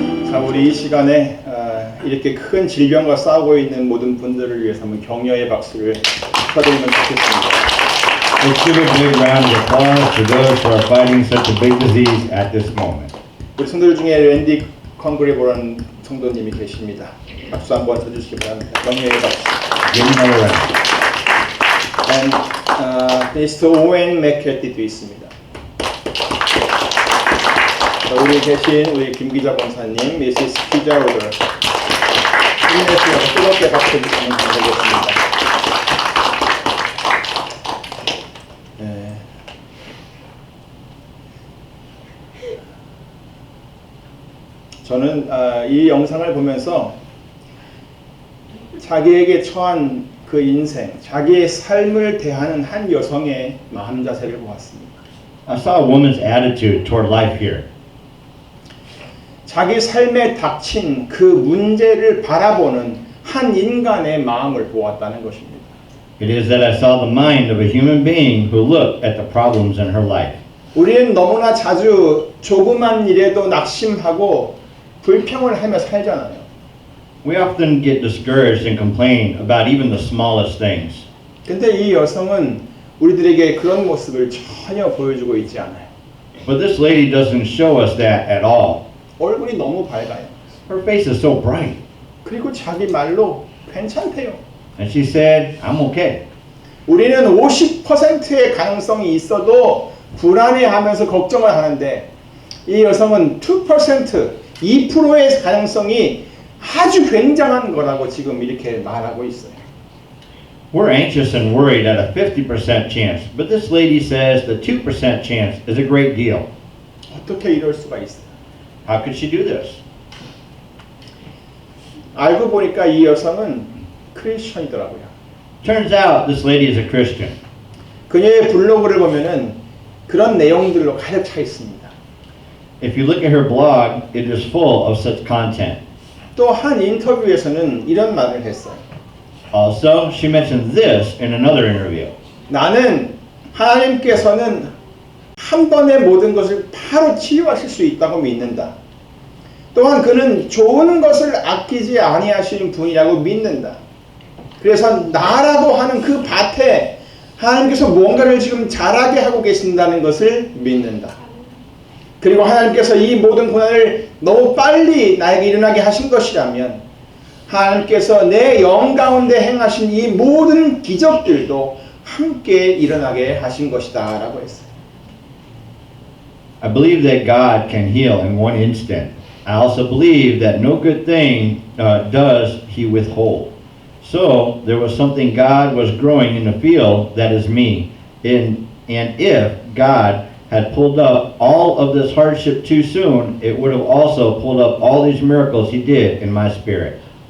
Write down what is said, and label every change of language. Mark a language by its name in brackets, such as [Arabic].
[Korean] 자, 우리 이 시간에 이렇게 큰 질병과 싸우고 있는 모든 분들을 위해서 한번 격려의 박수를 쳐드리면 좋겠습니다. [English] Let's give a big round of applause to those who are fighting such a big disease at this moment. [Korean] 우리 성도들 중에 랜디 컨그리보라는 성도님이 계십니다. 박수 한번 쳐주시기 바랍니다. 격려의 박수. [English] Give him another round. And Mr. [Korean] 오웬 맥캐티도 있습니다. 자, 우리 계신 우리 김기자 권사님, 미시스 피자 오더 힘내시면서 뜨겁게 박수 주시면 감사하겠습니다. 저는 이 영상을 보면서 자기에게 처한 그 인생, 자기의 삶을 대하는 한 여성의 마음 자세를 보았습니다. [English] I saw a woman's attitude toward life here. [Korean] 자기 삶에 닥친 그 문제를 바라보는 한 인간의 마음을 보았다는 것입니다. [English] It is that I saw the mind of a human being who looked at the problems in her life. [Korean] 우리는 너무나 자주 조그만 일에도 낙심하고 불평을 하며 살잖아요. [English] We often get discouraged and complain about even the smallest things. [Korean] 근데 이 여성은 우리들에게 그런 모습을 전혀 보여주고 있지 않아요. [English] But this lady doesn't show us that at all. [Korean] 얼굴이 너무 밝아요. [English] Her face is so bright. [Korean] 그리고 자기 말로 괜찮대요. [English] And she said, I'm okay. [Korean] 우리는 50%의 가능성이 있어도 불안해하면서 걱정을 하는데 이 여성은 2%의 가능성이 아주 굉장한 거라고 지금 이렇게 말하고 있어요. [English] We're anxious and worried at a 50% chance, but this lady says the 2% chance is a great deal. [Korean] 어떻게 이럴 수가 있어요? [English] How could she do this? [Korean] 알고 보니까 이 여성은 크리스천이더라고요. [English] Turns out this lady is a Christian. [Korean] 그녀의 블로그를 보면은 그런 내용들로 가득 차 있습니다. [English] If you look at her blog, it is full of such content. [Korean] 또 한 인터뷰에서는 이런 말을 했어요. [English] Also, she mentioned this in another interview. [Korean] 나는 하나님께서는 한 번에 모든 것을 바로 치유하실 수 있다고 믿는다. 또한 그는 좋은 것을 아끼지 아니하시는 분이라고 믿는다. 그래서 나라고 하는 그 밭에 하나님께서 뭔가를 지금 자라게 하고 계신다는 것을 믿는다. 그리고 하나님께서 이 모든 고난을 너무 빨리 나에게 일어나게 하신 것이라면 하나님께서 내 영 가운데 행하신 이 모든 기적들도 함께 일어나게 하신 것이다 라고 했어요. [English] I believe that God can heal in one instant. I also believe that no good thing does he withhold. So there was something God was growing in the field that is me. And if God had pulled up all of this hardship too soon, it would have also pulled up all these miracles he did in my spirit.